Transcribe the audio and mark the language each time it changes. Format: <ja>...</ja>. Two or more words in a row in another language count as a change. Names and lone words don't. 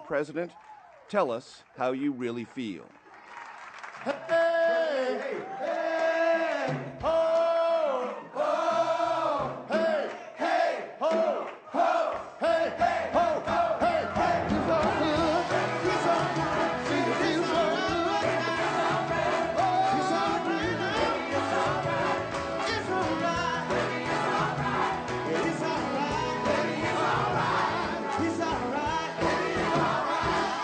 <en>President, tell us how you really feel. Hey, hey, ho, ho, hey, hey, ho, ho, hey, hey, ho, ho, hey, hey. He's all good. He's all good. He's all good. He's all good. It's all right. It's all right. It's all right. It's all right. He's all right. It's all right.</en>